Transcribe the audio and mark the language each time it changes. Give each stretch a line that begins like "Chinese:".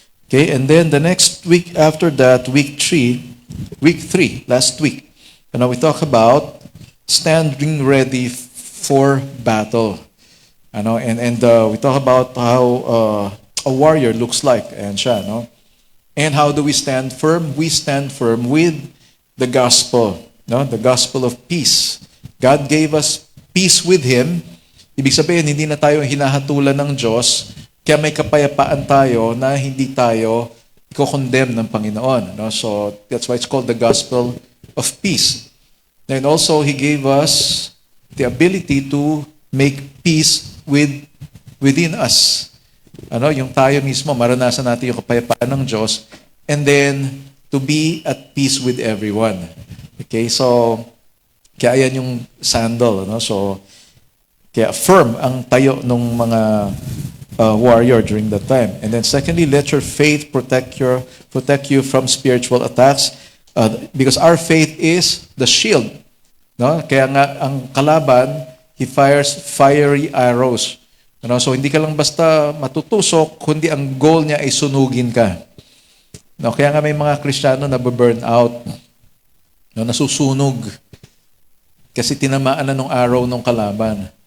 English: Okay, and then the next week after that, week 3, last week, we talk about standing ready for battle. And we talk about how a warrior looks like, and siya, And how do we stand firm? We stand firm with the gospel, the gospel of peace. God gave us peace with Him.
Filipino: Ibig sabihin, hindi na tayo hinahatulan ng Diyos, kaya may kapayapaan tayo na hindi tayo i-condemn ng Panginoon.
English: So that's why it's called the gospel of peace. And also, He gave us the ability to make peace within us.
Filipino: Yung tayo mismo, maranasan natin yung kapayapaan ng Diyos,
English: and then, to be at peace with everyone.
Filipino: Okay, so, kaya yan yung sandal, So, kaya firm ang tayo ng mga warrior
English: during that time. And then secondly, let your faith protect you from spiritual attacks, because our faith is the shield.
Filipino: Kaya nga, ang kalaban,
English: he fires fiery arrows.
Filipino: So, hindi ka lang basta matutusok, kundi ang goal niya ay sunugin ka. Kaya nga may mga Kristiyano na burn out, nasusunog, kasi tinamaan na ng araw ng kalaban.